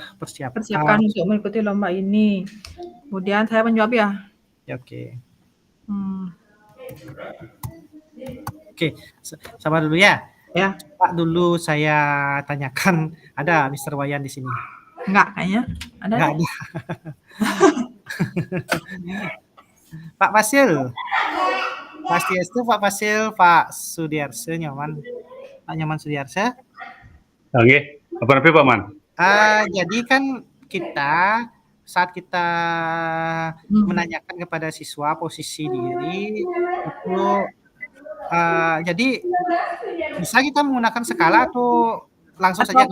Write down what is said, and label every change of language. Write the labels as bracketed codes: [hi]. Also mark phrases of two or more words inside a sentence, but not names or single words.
[id] persiapkan untuk mengikuti lomba ini. Kemudian saya menjawab ya. Oke. Oke, sabar dulu ya. Ya. Pak, dulu saya tanyakan, ada Mr. Wayan di sini? Enggak, kayaknya. Ada? Enggak ada. Pak Fasil. Pastiastu, Pak Fasil, Pak Sudiarse, Nyoman. Pak Nyoman Sudiarse. Oke, apa namanya Pak Man? Jadi kan saat kita menanyakan kepada siswa posisi diri itu jadi bisa kita menggunakan skala atau langsung saja